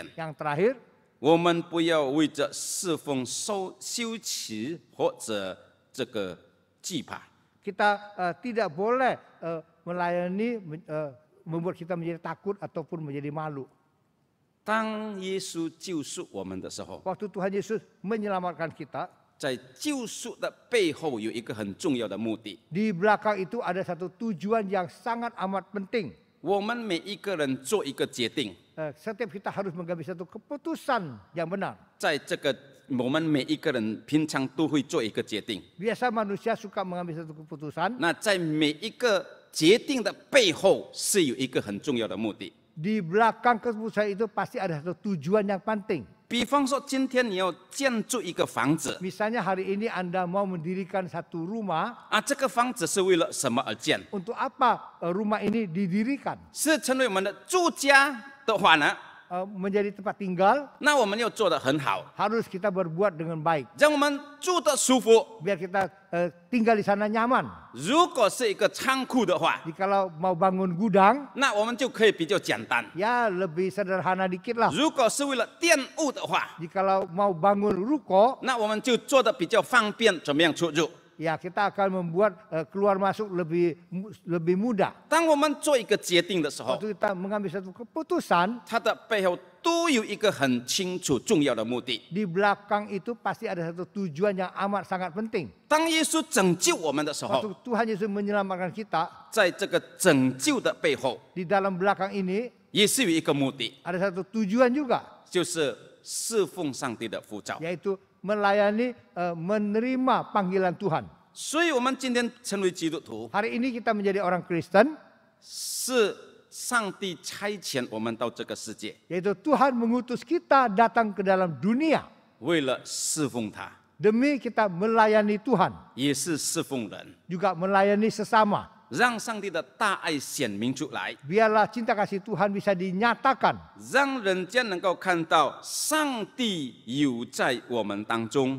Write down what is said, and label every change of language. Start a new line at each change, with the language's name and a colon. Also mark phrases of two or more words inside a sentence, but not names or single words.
Indonesian: Yang terakhir,
Chinese: 我们不要为着侍奉羞耻或者这个惧怕。
Indonesian: kita tidak boleh melayani membuat kita menjadi takut ataupun menjadi malu.
Chinese: 当耶稣救赎我们的时候，
Indonesian: Waktu Tuhan Yesus menyelamatkan kita,
Chinese: 在救赎的背后有一个很重要的目的。
Indonesian: di belakang itu ada satu tujuan yang sangat amat penting.
Chinese: 我们每一个人做一个决定，
Indonesian: Setiap kita harus mengambil satu keputusan yang benar.
Chinese: 在这个我们每一个人平常都会做一个决定。
Indonesian: Biasa manusia suka mengambil satu keputusan.
Chinese: 那在每一个决定的背后是有一个很重要的目的。
Indonesian: Di belakang keputusan itu pasti ada satu tujuan yang penting.
Chinese: 比方说，今天你要建筑一个房子
Indonesian: Misalnya hari ini Anda mau mendirikan satu rumah.
Chinese: 啊，这个房子是为了什么而建？
Indonesian: Untuk apa rumah ini didirikan?
Chinese: 是成为我们的住家的话呢，
Indonesian: Menjadi tempat tinggal,
Chinese: 那我们要做得很好，
Indonesian: harus kita berbuat dengan baik.
Chinese: 让我们住得舒服。
Indonesian: Biar kita tinggal di sana nyaman.
Chinese: 如果是一个仓库的话，
Indonesian: Jikalau mau bangun gudang,
Chinese: 那我们就可以比较简单。
Indonesian: ya lebih sederhana dikit lah.
Chinese: 如果是为了店务的话，
Indonesian: Jikalau mau bangun ruko,
Chinese: 那我们就做得比较方便，怎么样出入？
Indonesian: ya kita akan membuat keluar masuk lebih mudah.
Chinese: 当我们做一个决定的时候，
Indonesian: Waktu kita mengambil satu keputusan,
Chinese: 它的背后都有一个很清楚重要的目的。
Indonesian: di belakang itu pasti ada satu tujuan yang amat sangat penting.
Chinese: 当耶稣拯救我们的时候，
Indonesian: Waktu Tuhan Yesus menyelamatkan kita,
Chinese: 在这个拯救的背后，
Indonesian: di dalam belakang ini
Chinese: 也是有一个目的，
Indonesian: ada satu tujuan juga,
Chinese: 就是侍奉上帝的呼召。
Indonesian: yaitu melayani, menerima panggilan Tuhan.
Chinese: 所以，我们今天成为基督徒，
Indonesian: Hari ini kita menjadi orang Kristen,
Chinese: 是上帝差遣我们到这个世界，
Indonesian: yaitu Tuhan mengutus kita datang ke dalam dunia
Chinese: 为了侍奉他，
Indonesian: demi kita melayani Tuhan,
Chinese: 也是侍奉人，
Indonesian: juga melayani sesama.
Chinese: 让上帝的大爱显明出来，
Indonesian: Biarlah cinta kasih Tuhan bisa dinyatakan,
Chinese: 让人家能够看到上帝有在我们当中。